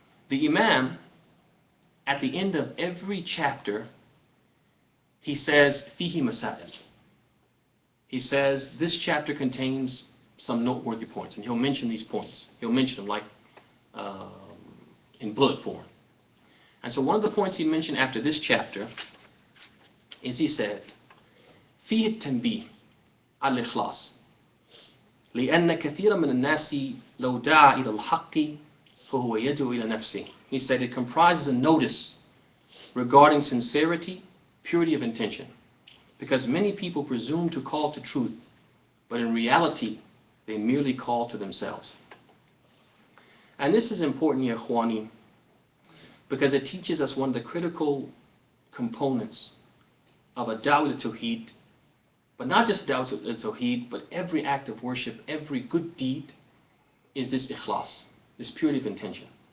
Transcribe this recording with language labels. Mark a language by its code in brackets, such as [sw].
[en] The Imam, at the end of every chapter, he says, Fihi Masail. he says this chapter contains some noteworthy points, and he'll mention these points. He'll mention them like in bullet form. [ar] And so one of the points he mentioned after this chapter is he said, فيه التنبيه على الإخلاص لأن كثيرا من الناس لو دعا إلى الحق فهو يدعو إلى نفسه. [en] He said it comprises a notice regarding sincerity, purity of intention. Because many people presume to call to truth, but in reality, they merely call to themselves. And this is important, ya ikhwani, because it teaches us one of the critical components of a da'wah al-Tawhid, but not just da'wah al-Tawhid, but every act of worship, every good deed, is this ikhlas, this purity of intention.